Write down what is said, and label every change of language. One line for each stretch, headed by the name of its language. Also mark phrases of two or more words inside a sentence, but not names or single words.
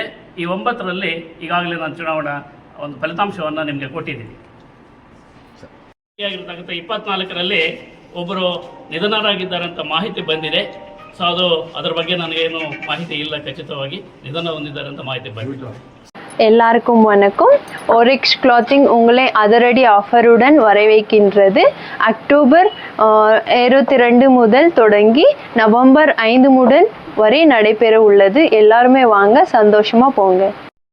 Kannada: ಈ 9ರಲ್ಲಿ ಈಗಾಗಲೇ ನಾನು ಚುನಾವಣಾ ಒಂದು ಫಲಿತಾಂಶವನ್ನು ನಿಮಗೆ ಕೊಟ್ಟಿದ್ದೀನಿ. ಆಗಿರ್ತಕ್ಕಂಥ 24ರಲ್ಲಿ ಒಬ್ಬರು ನಿಧನರಾಗಿದ್ದಾರೆ ಅಂತ ಮಾಹಿತಿ ಬಂದಿದೆ. ಸೊ ಅದರ ಬಗ್ಗೆ ನನಗೇನು ಮಾಹಿತಿ ಇಲ್ಲ, ಖಚಿತವಾಗಿ ನಿಧನ ಹೊಂದಿದ್ದಾರೆ ಅಂತ ಮಾಹಿತಿ ಬಂದಿದೆ.
Tamil: எல்லாருக்கும் வணக்கம். ஓரிக்ஸ் கிளாத்திங் உங்களை அதிரடி ஆஃபருடன் வரவேற்கின்றது. அக்டோபர் 22 முதல் தொடங்கி நவம்பர் 5 முதல் வரை நடைபெற உள்ளது. எல்லாருமே வாங்க, சந்தோஷமா போங்க.